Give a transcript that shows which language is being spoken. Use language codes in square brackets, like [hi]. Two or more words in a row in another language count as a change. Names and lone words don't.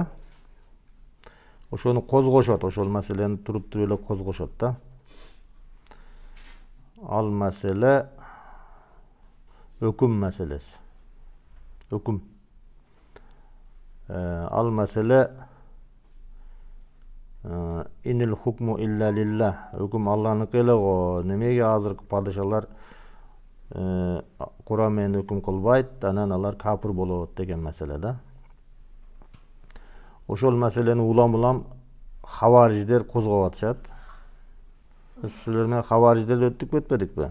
[ky] Ошону козгошот, ошол маселени туруп эле козгошот да. Ал маселе өкүм маселеси. [ar] Өкүм. Ал маселе إن الحكم إلا لله. [ky] Өкүм Алланыкы эле го. Немеге азыркы падышалар Куран менен өкүм кылбайт, анан алар капыр болот деген маселе да. Ошол маселени улам хавариждер козгоп атышат. Силер менен хавариждерди өттүк өтпөдүкпү?